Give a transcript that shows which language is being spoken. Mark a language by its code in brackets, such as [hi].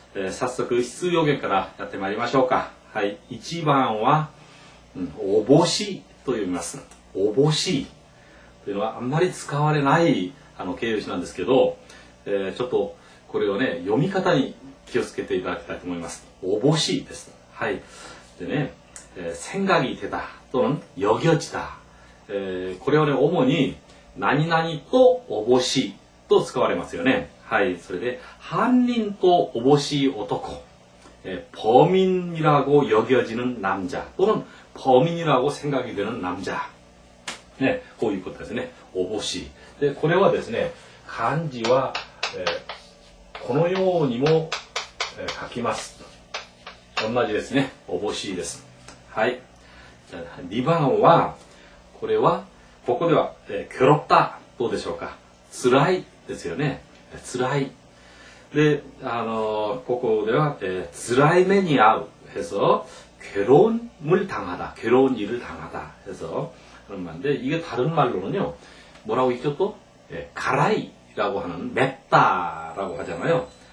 [ja] 早速、必要言からやってまいりましょうか。はい、1番は、おぼしと読みます。おぼしというのはあんまり使われない形容詞なんですけど、ちょっとこれをね、読み方に気をつけていただきたいと思います。おぼしです。はい。 [ko] でね、생각이 되다 또는 여겨지다。 [ja] これはね、主に何々とおぼしと使われますよね。はい。それで、犯人とおぼし男。 [ko] 범인이라고 여겨지는 남자 또는 범인이라고 생각이 되는 남자。 [ja] ね、こういうことですね。おぼし。で、これはですね、漢字は、このようにも、書きます。同じですね。おぼしです。はい。じゃあ2番は、これは、ここでは、괴롭다どうでしょうか。辛いですよね。辛い。で、ここでは、辛い目に遭う [ko] 해서 괴로움을 당하다, 괴로운 일을 당하다 해서 그런 말인데 이게 다른 말로는요. 뭐라고 있죠 또? 가라이라고 하는 맵다라고 하잖아요.